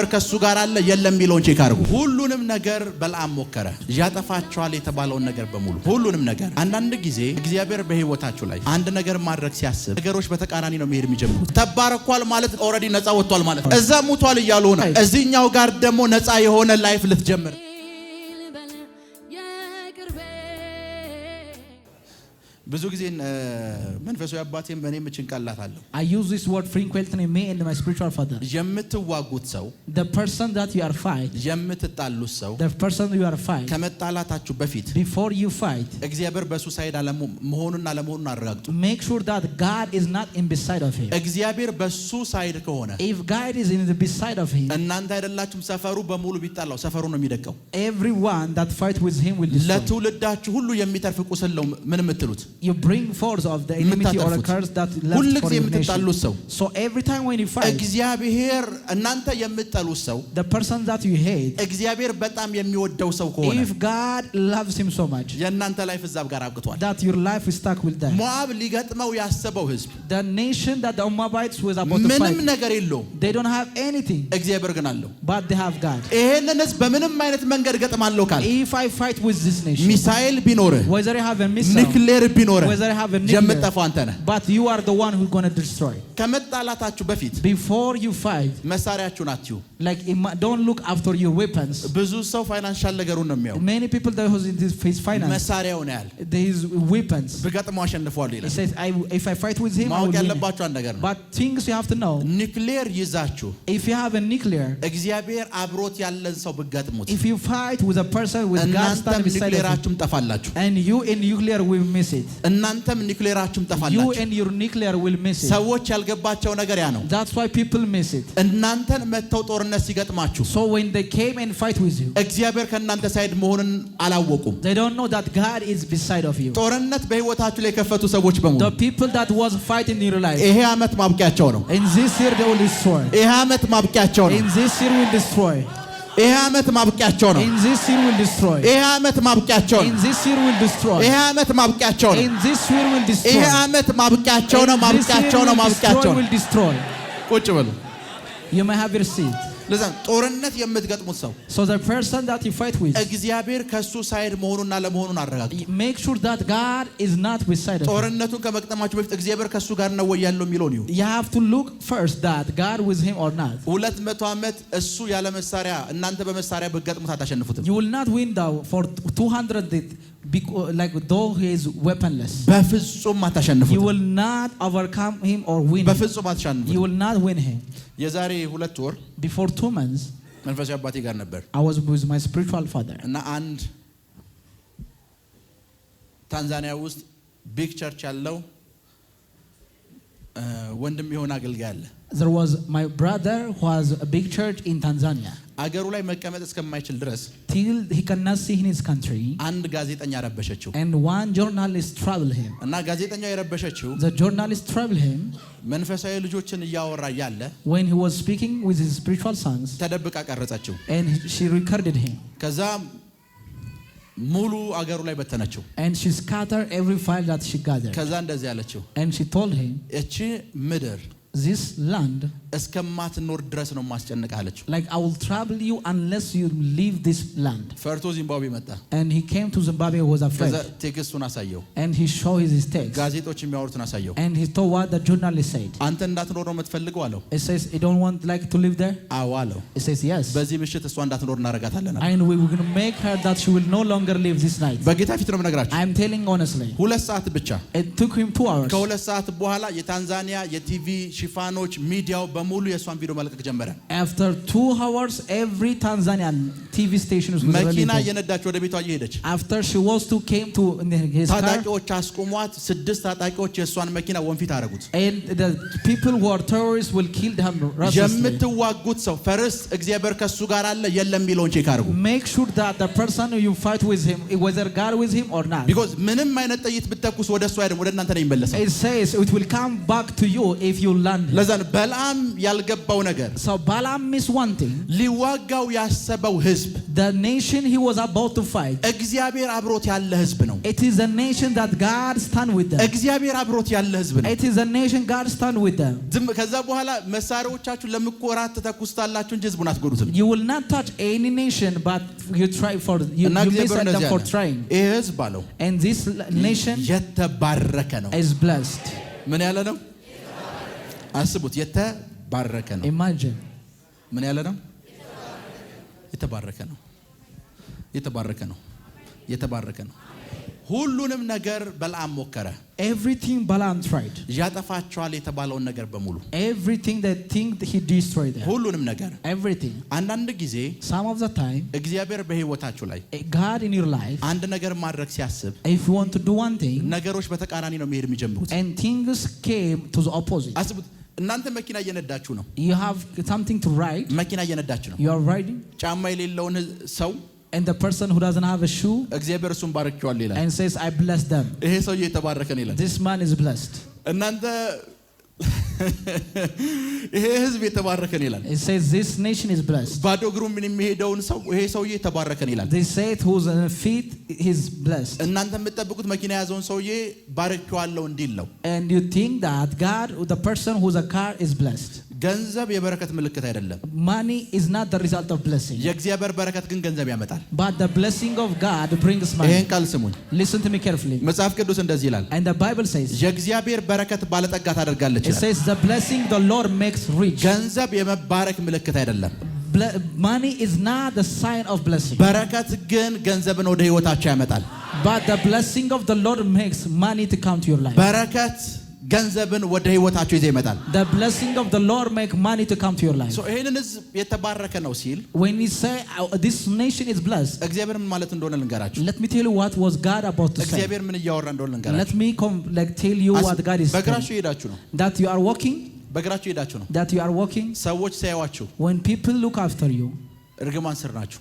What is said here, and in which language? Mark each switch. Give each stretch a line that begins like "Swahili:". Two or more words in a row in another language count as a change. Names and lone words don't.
Amharic: ከሱ ጋር አለ የለም የሚለውን ቼክ አድርጉ። ሁሉንም ነገር በልዓም ሞከረ። ያጠፋቸዋል የተባለውን ነገር በሙሉ ሁሉንም ነገር። አንዳንድ ጊዜ እግዚአብሔር በህይወታችሁ ላይ አንድ ነገር ማድረግ ሲያስብ ነገሮች በተቃራኒ ነው መሄድ የሚጀምሩት። ተባረኳል ማለት ኦሬዲ ነፃ ወጥቷል ማለት ነው። እዛ ሙቷል እያሉ ነው። እዚህኛው ጋር ደግሞ ነፃ የሆነ ላይፍ ልትጀምር ብዙ ጊዜ መንፈሳዊ አባቴም በእኔም ጭንቀላታለሁ።
English: I use this word frequently in me and my spiritual father.
Amharic: የምትዋጉት ሰው
English: the person that you are fight
Amharic: የምትጣሉት ሰው
English: the person you are fight
Amharic: ከመጣላታችሁ በፊት
English: before you fight
Amharic: እግዚአብሔር በሱ ሳይድ መሆኑን አለመሆኑን አረጋግጡ።
English: make sure that God is not in beside of him.
Amharic: እግዚአብሔር በሱ ሳይድ ከሆነ
English: if God is in the beside of him
Amharic: እናንተ አይደላችሁም ሰፈሩ በሙሉ ቢጣላው ሰፈሩ ነው የሚደቀው።
English: everyone that fight with him will destroy.
Amharic: ለትውልዳችሁ ሁሉ የሚተርፍ ቁስል ነው ምን የምትሉት?
English: you bring force of the enmity or a curse that left for your nation. So every time when you fight
Amharic: እግዚአብሔር እናንተ የምትጠሉት ሰው
English: the person that you hate
Amharic: እግዚአብሔር በጣም የሚወደው ሰው ከሆነ
English: if God loves him so much
Amharic: የእናንተ ላይፍ እዛብ ጋር አብቅቷል።
English: that your life is stuck with that.
Amharic: ሞዓብ ሊገጥመው ያሰበው ህዝብ
English: the nation that the Moabites was about to fight
Amharic: ምንም ነገር የለውም።
English: they don't have anything.
Amharic: እግዚአብሔር ግን አለው
English: but they have God.
Amharic: ይሄንን ህዝብ በምንም አይነት መንገድ ገጥማለሁ ካል
English: if I fight with this nation
Amharic: ሚሳኤል ቢኖርህ
English: whether I have a missile
Amharic: ኒክሌር ቢኖርህ
English: whether I have a nuclear
Amharic: የምትጠፋው አንተ ነህ።
English: but you are the one who's going to destroy.
Amharic: ከመጣላታችሁ በፊት
English: before you fight
Amharic: መሳሪያችሁን አትዩ።
English: like don't look after your weapons.
Amharic: ብዙ ሰው ፋይናንሻል ነገሩን ነው የሚያው።
English: many people that who in this face finance
Amharic: መሳሪያው ነው ያል
English: these weapons
Amharic: በገጥሞ አሸንፈዋል ይላል።
English: he says if I fight with him I will
Amharic: ማወቅ
English: win.
Amharic: ያለባችሁ አንድ ነገር ነው።
English: but things you have to know
Amharic: ኒክሌር ይዛችሁ
English: if you have a nuclear
Amharic: እግዚአብሔር አብሮት ያለን ሰው ብትገጥሙት
English: if you fight with a person with God standing beside you
Amharic: ኒክሌራችሁም ጠፋላችሁ
English: and you in nuclear will miss it.
Amharic: እናንተም ኒክሌራችሁም
English: you
Amharic: ጠፋላችሁ።
English: and your nuclear will miss it.
Amharic: ሰዎች ያልገባቸው ነገር ያ ነው።
English: that's why people miss it.
Amharic: እናንተን መተው ጦርነት ሲገጥማችሁ
English: so when they came and fight with you
Amharic: እግዚአብሔር ከእናንተ ሳይድ መሆኑን አላወቁም።
English: they don't know that God is beside of you.
Amharic: ጦርነት በህይወታችሁ ላይ የከፈቱ ሰዎች በሙሉ
English: the people that was fighting in your life
Amharic: ይሄ አመት ማብቂያቸው ነው።
English: in this year they will destroy.
Amharic: ይሄ አመት ማብቂያቸው ነው።
English: in this year will destroy.
Amharic: ይሄ አመት ማብቂያቸው ነው።
English: in this year will destroy.
Amharic: ይሄ አመት ማብቂያቸው ነው።
English: in this year will destroy.
Amharic: ይሄ አመት ማብቂያቸው ነው።
English: in this year will destroy.
Amharic: ይሄ አመት ማብቂያቸው ነው። ማብቂያቸው ነው። ማብቂያቸው
English: will destroy.
Amharic: ቁጭ በሉ።
English: you may have your seat.
Amharic: ለዛ ጦርነት የምትገጥሙት ሰው
English: so the person that you fight with
Amharic: እግዚአብሔር ከሱ ሳይድ መሆኑንና ለመሆኑን አረጋግጡ።
English: make sure that God is not beside of you.
Amharic: ጦርነቱን ከመቅጠማችሁ በፊት እግዚአብሔር ከሱ ጋር ነው ወይ ያለው የሚለው ነው።
English: you have to look first that God with him or not.
Amharic: 200 አመት እሱ ያለ መሳሪያ እናንተ በመሳሪያ ብትገጥሙት አታሸንፉትም።
English: you will not win though for 200 like though he is weaponless.
Amharic: በፍጹም አታሸንፉትም።
English: you will not overcome him or win.
Amharic: በፍጹም አታሸንፉትም።
English: you will not win him.
Amharic: የዛሬ 2 ወር
English: before 2 months
Amharic: መንፈሳዊ አባቴ ጋር ነበር
English: I was with my spiritual father
Amharic: እና አንድ ታንዛኒያ ውስጥ
English: big church
Amharic: ያለው ወንድም የሆነ አገልጋይ አለ።
English: there was my brother who has a big church in Tanzania
Amharic: አገሩ ላይ መቀመጥ እስከማይችል ድረስ
English: till he cannot see in his country
Amharic: አንድ ጋዜጠኛ ረበሸችው
English: and one journalist troubled him
Amharic: እና ጋዜጠኛው የረበሸችው
English: the journalist troubled him
Amharic: መንፈሳዊ ልጆችን እያወራ ያለ
English: when he was speaking with his spiritual sons
Amharic: ተደብቃ ቀረጸችው
English: and she recorded him
Amharic: ከዛ ሙሉ አገሩ ላይ በተነችው
English: and she scattered every file that she gathered
Amharic: ከዛ እንደዚህ ያለችው
English: and she told him
Amharic: እቺ ምድር
English: this land
Amharic: እስከማትኖር ድረስ ነው ማስጨነቃለች
English: like I will trouble you unless you leave this land
Amharic: ፈርቶ ዚምባብዌ መጣ
English: and he came to Zimbabwe was afraid
Amharic: ከዛ ቴክስቱን አሳየው
English: and he showed his text
Amharic: ጋዜጦች የሚያወሩትን አሳየው
English: and he told what the journalist said
Amharic: አንተ እንዳትኖር ነው የምትፈልገው አለው
English: it says you don't want like to live there
Amharic: አዎ አለው
English: it says yes
Amharic: በዚህ ምሽት እሷ እንዳትኖር እናረጋታለን
English: and we will make her that she will no longer live this night
Amharic: በጌታ ፊት ነው የምነግራችሁ
English: I am telling honestly
Amharic: 2 ሰዓት ብቻ
English: it took him 2 hours
Amharic: ከ2 ሰዓት በኋላ የታንዛኒያ የቲቪ ሽፋኖች ሚዲያው በሙሉ የሷን ቪዲዮ መልቀቅ ጀመረ።
English: After 2 hours, every Tanzanian TV station was releasing.
Amharic: መኪና እየነዳች ወደ ቤቷ እየሄደች
English: After she was to came to his car.
Amharic: ታጣቂዎች አስቆሟት። 6 ታጣቂዎች የሷን መኪና ወንፊት አደረጉት።
English: And the people who are terrorists will kill them.
Amharic: የምትዋጉት ሰው ፈርስት እግዚአብሔር ከሱ ጋር አለ የለም የሚለውን ቼክ አድርጉ።
English: Make sure that the person you fight with him, whether God with him or not.
Amharic: Because ምንም አይነት ጥይት ብትተኩስ ወደ እሱ አይደለም ወደ እናንተ ነው የሚመለሰው።
English: It says it will come back to you if you land.
Amharic: ለዛ ነው በለዓም ያልገባው ነገር።
English: So Balaam missed one thing.
Amharic: ሊዋጋው ያሰበው ህዝብ
English: The nation he was about to fight.
Amharic: እግዚአብሔር አብሮት ያለ ህዝብ ነው።
English: It is a nation that God stand with them.
Amharic: እግዚአብሔር አብሮት ያለ ህዝብ ነው።
English: It is a nation God stand with them.
Amharic: ከዛ በኋላ መሳሪያዎቻችሁን ለምትቆራት ተተኩስታላችሁ እንጂ ህዝቡን አትጎዱትም።
English: You will not touch any nation but you try for you miss them for trying.
Amharic: ይሄ ህዝብ አለው
English: And this nation
Amharic: የተባረከ ነው።
English: is blessed.
Amharic: ምን ያለ ነው? አስቡት የተባረከ ነው።
English: Imagine.
Amharic: ምን ያለ ነው? የተባረከ ነው። የተባረከ ነው። የተባረከ ነው። ሁሉንም ነገር በለዓም ሞከረ።
English: Everything Balaam tried.
Amharic: ያጠፋቸዋል የተባለውን ነገር በሙሉ
English: Everything that think he destroyed them.
Amharic: ሁሉንም ነገር
English: Everything.
Amharic: አንዳንድ ጊዜ
English: Some of the time
Amharic: እግዚአብሔር በህይወታችሁ ላይ
English: God in your life
Amharic: አንድ ነገር ማድረግ ሲያስብ
English: if you want to do one thing
Amharic: ነገሮች በተቃራኒ ነው መሄድ የሚጀምሩት።
English: and things came to the opposite.
Amharic: አስቡት እናንተ መኪና እየነዳችሁ ነው።
English: You have something to ride.
Amharic: መኪና እየነዳችሁ ነው።
English: You are riding.
Amharic: ጫማ የሌለውን ሰው
English: And the person who doesn't have a shoe
Amharic: እግዚአብሔር እሱን ባርኬዋል ይላል
English: and says I bless them.
Amharic: ይሄ ሰውዬ የተባረከ ነው ይላል።
English: This man is blessed.
Amharic: እናንተ ይሄ ህዝብ የተባረከ ነው ይላል።
English: It says this nation is blessed.
Amharic: ባዶ እግሩ ምን የሚሄደውን ሰው ይሄ ሰውዬ የተባረከ ነው ይላል።
English: They say who's on feet is blessed.
Amharic: እናንተ የምትጠብቁት መኪና ያዘውን ሰውዬ ባርኬዋለሁ እንዲል ነው።
English: And you think that God, the person who's a car is blessed.
Amharic: ገንዘብ የበረከት ምልክት አይደለም።
English: Money is not the result of blessing.
Amharic: የእግዚአብሔር በረከት ግን ገንዘብ ያመጣል።
English: But the blessing of God brings money.
Amharic: ይሄን ቃል ስሙኝ።
English: Listen to me carefully.
Amharic: መጽሐፍ ቅዱስ እንደዚህ ይላል።
English: And the Bible says
Amharic: የእግዚአብሔር በረከት ባለጠጋ ታደርጋለች
English: it
Amharic: ይላል።
English: says the blessing the Lord makes rich.
Amharic: ገንዘብ የመባረክ ምልክት አይደለም።
English: Money is not the sign of blessing.
Amharic: በረከት ግን ገንዘብን ወደ ህይወታችሁ ያመጣል።
English: But the blessing of the Lord makes money to come to your life.
Amharic: በረከት ገንዘብን ወደ ህይወታችሁ ይዘ ይመጣል።
English: The blessing of the Lord make money to come to your life. So
Amharic: ይሄንን ህዝብ የተባረከ ነው ሲል
English: when we say this nation is blessed,
Amharic: እግዚአብሔር ምን ማለት እንደሆነ ልንገራችሁ።
English: let me tell you what was God about to say.
Amharic: እግዚአብሔር ምን እያወራ እንደሆነ ልንገራችሁ።
English: Let me tell you what God is saying.
Amharic: በእግራችሁ ሄዳችሁ ነው።
English: That you are walking.
Amharic: በእግራችሁ ሄዳችሁ ነው።
English: That you are walking.
Amharic: ሰዎች ሲያዩአችሁ
English: when people look after you
Amharic: እርግማን ስር ናችሁ።